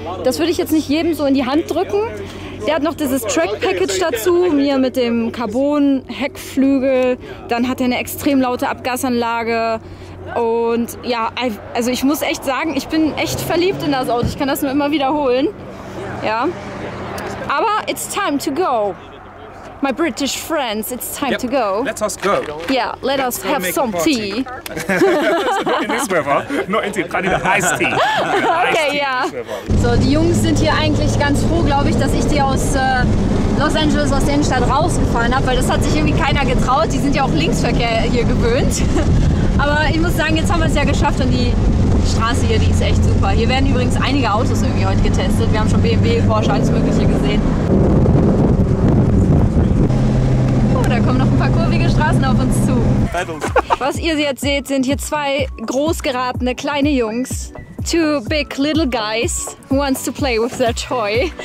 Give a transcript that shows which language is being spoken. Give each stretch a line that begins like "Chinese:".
German: Das würde ich jetzt nicht jedem so in die Hand drücken. Der hat noch dieses Track-Package dazu, mir mit dem Carbon-Heckflügel. Dann hat er eine extrem laute Abgasanlage. Und ja, also ich muss echt sagen, ich bin echt verliebt in das Auto. Ich kann das nur immer wiederholen. Ja. Aber
English: it's time to go. My British friends, it's time to go. Let us go. Yeah, let us have some tea. Not in this weather. Not in tea. I need an iced tea.
German: Okay, ja. So, die Jungs sind hier eigentlich ganz froh, glaube ich, dass ich die aus Los Angeles, aus der Innenstadt rausgefahren habe, weil das hat sich irgendwie keiner getraut. Die sind ja auch Linksverkehr hier gewöhnt. Aber ich muss sagen, jetzt haben wir es ja geschafft und die Straße hier, die ist echt super. Hier werden übrigens einige Autos irgendwie heute getestet. Wir haben schon BMW, Porsche, alles Mögliche gesehen. Oh, da kommen noch ein paar kurvige Straßen auf uns zu. Was ihr jetzt seht, sind hier zwei großgeratene kleine Jungs.
English: Two big little guys who wants to play with their toy.